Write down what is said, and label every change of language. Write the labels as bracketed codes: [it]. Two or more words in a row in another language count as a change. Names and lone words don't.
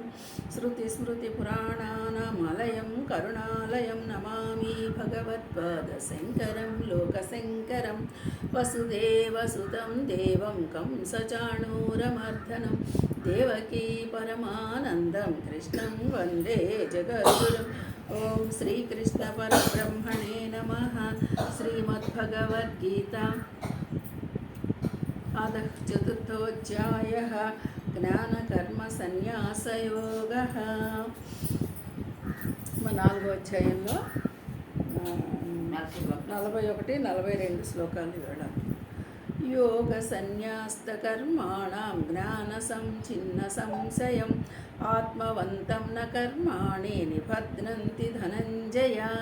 [sa] श्रुतिस्मृतिपुराणानामालयं करुणालयं नमामि भगवत्पादशङ्करं लोकशङ्करं वसुदेवसुतं देवं कंसचाणूरमर्दनं देवकी परमानन्दं कृष्णं वन्दे जगद्गुरुम् ओम श्रीकृष्ण परब्रह्मणे नमः। श्रीमद्भगवद्गीता अधः चतुर्थोऽध्यायः ज्ञानकर्मसन्न्यासयोगः। [te] నాలుగో అధ్యాయంలో 41, 42 శ్లోకాలు ఇవ్వడం. [sa] యోగ సన్యాస్తకర్మాణం జ్ఞానసంఛిన్న సంశయం ఆత్మవంతం న కర్మాణి నిబధ్నంతి ధనంజయ.